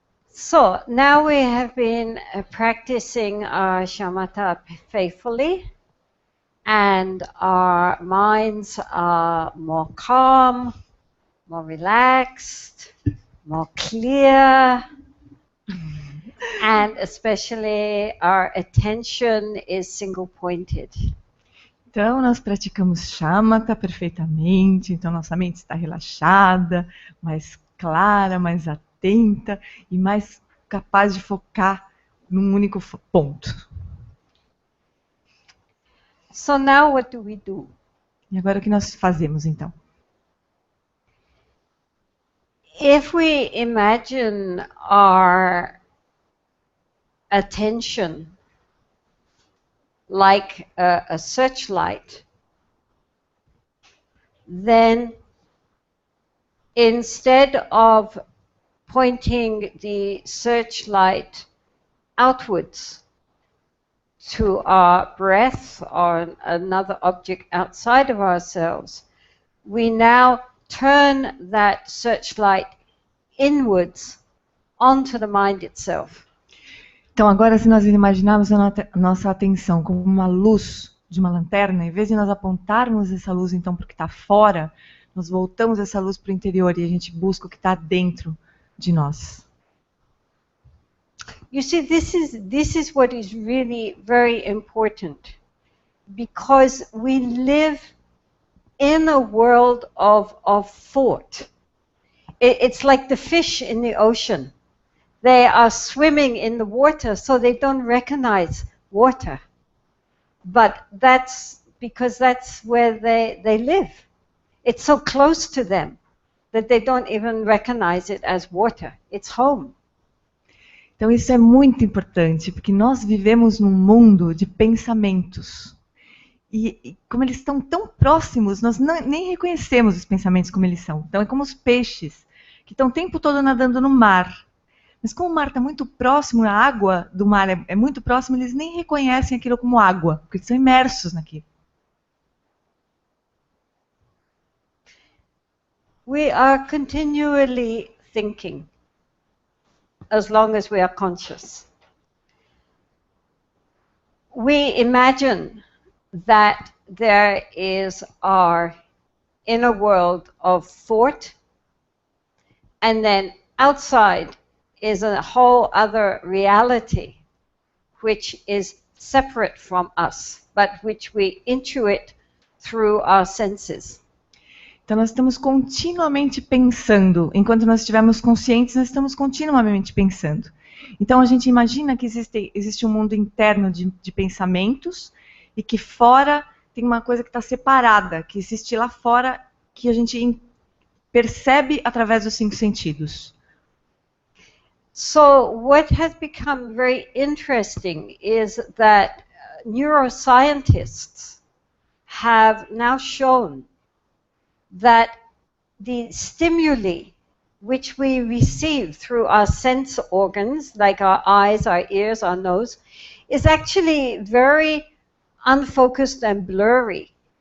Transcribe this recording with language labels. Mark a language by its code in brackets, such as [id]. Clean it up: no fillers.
[en] So, now we have been practicing our shamatha faithfully, and our minds are more calm, more relaxed, more clear, and especially our attention is single-pointed. [pt] Então, nós praticamos shamatha perfeitamente, então nossa mente está relaxada, mais clara, mais atenta e mais capaz de focar num único ponto. [en] So now what do we do? [pt] E agora o que nós fazemos, então? [en] If we imagine our attention like a searchlight, then instead of pointing the searchlight outwards to our breath or another object outside of ourselves, we now turn that searchlight inwards onto the mind itself. [pt] Então, agora, se nós imaginarmos a nossa atenção como uma luz de uma lanterna, em vez de nós apontarmos essa luz, então, para o que está fora, nós voltamos essa luz para o interior e a gente busca o que está dentro de nós. [en] You see, this is what is really very important, because we live in a world of thought. It's like the fish in the ocean. They are swimming in the water, so they don't recognize water. But that's because that's where they live. It's so close to them that they don't even recognize it as water. It's home. [pt] Então isso é muito importante, porque nós vivemos num mundo de pensamentos. E como eles estão tão próximos, nós nem reconhecemos os pensamentos como eles são. Então é como os peixes, que estão o tempo todo nadando no mar. Mas como o mar está muito próximo, a água do mar é muito próxima, eles nem reconhecem aquilo como água, porque eles são imersos naquilo. [en] We are continually thinking, as long as we are conscious. We imagine that there is our inner world of thought, and then outside is a whole other reality which is separate from us, but which we intuit through our senses. [pt] Então nós estamos continuamente pensando, enquanto nós estivermos conscientes, nós estamos continuamente pensando. Então a gente imagina que existe um mundo interno de pensamentos e que fora tem uma coisa que está separada, que existe lá fora, que a gente percebe através dos 5 sentidos. [en] So what has become very interesting is that neuroscientists have now shown that the stimuli which we receive through our sense organs, like our eyes, our ears, our nose, is actually very unfocused and blurry.